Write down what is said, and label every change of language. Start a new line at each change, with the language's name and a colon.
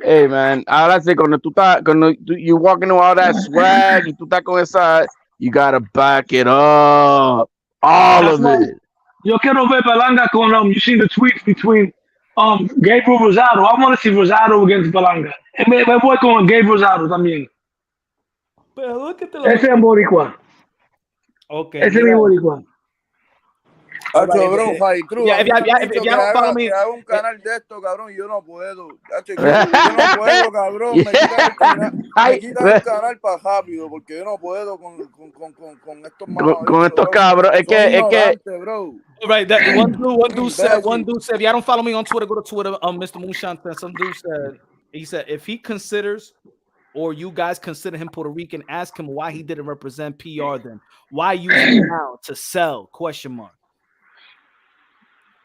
English: Hey man,
Spanish: ahora sí, cuando
English: you walking with all that swag
Spanish: y tú estás con esa,
English: you gotta back it up, all of it.
Spanish: Yo quiero ver Berlanga con
English: you see the tweets between Gabriel Rosado. I want to see Rosado against Berlanga.
Spanish: Me voy con Gabriel Rosado también. Ese es boricua.
English: Okay.
Spanish: Ese es boricua. Cabrón, Fight Cruz.
English: If y'all don't follow me,
Spanish: hago un canal de esto, cabrón, y yo no puedo. Yo no puedo, cabrón. Me quitan el canal para rápido, porque yo no puedo con estos malos. Con estos cabros. Es que
English: bro. Right, that one dude said, if y'all don't follow me on Twitter, go to Twitter. Mr. Moonshine said, some dude said, if he considers, or you guys consider him Puerto Rican, ask him why he didn't represent PR then. Why use him now to sell? ?